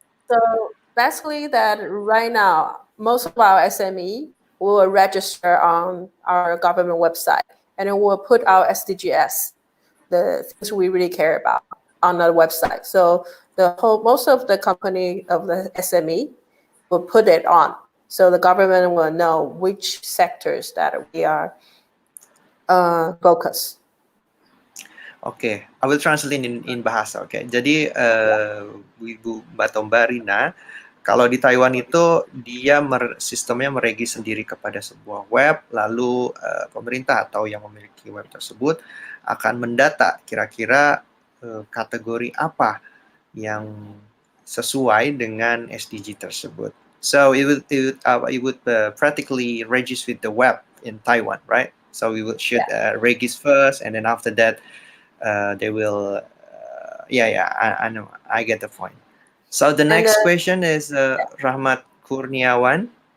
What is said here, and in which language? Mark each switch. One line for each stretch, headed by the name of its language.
English: So basically that right now, most of our SME will register on our government website, and then we'll put our SDGS, the things we really care about, on the website. So most of the company of the SME will put it on. So the government will know which sectors that we are focused. Oke, I will translate in bahasa.
Indonesian: Oke, jadi Ibu Mbak Tomba Rina, kalau di Taiwan itu dia sistemnya meregis sendiri kepada sebuah web, lalu pemerintah atau yang memiliki web tersebut akan mendata kira-kira kategori apa yang sesuai dengan SDG tersebut.
English: So it would practically register with the web in Taiwan, right? So we should register first, and then after that. They will, I know, I get the point. So the next question is Rahmat Kurniawan.